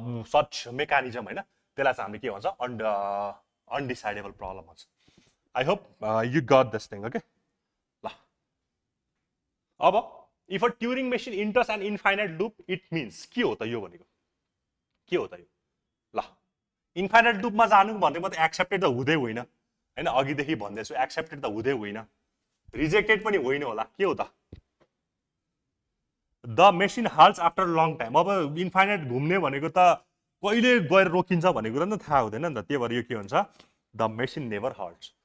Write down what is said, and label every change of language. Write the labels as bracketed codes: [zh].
[ne] Such mechanism होइन त्यसलाई चाहिँ हामीले के भन्छ अनडिसाइडेबल प्रब्लम भन्छ [en] I hope you got this thing [ne] okay ल अब [en] if a Turing machine enters an infinite loop it means [ne] के हो त यो भनेको के हो त यो ल इन्फाइनाइट लुपमा जानु भनेको त एक्सेप्टेड त हुँदै होइन होइन, अघिदेखि भन्दैछु एक्सेप्टेड त हुँदै होइन, रिजेक्टेड पनि होइन होला, के हो त? [en] The machine halts after long time. [ne] अब इन्फाइनाइट घुम्ने भनेको त कहिले गएर रोकिन्छ भन्ने कुरा नि त थाहा हुँदैन नि त, त्यही भएर यो के हुन्छ, [en] The machine never halts.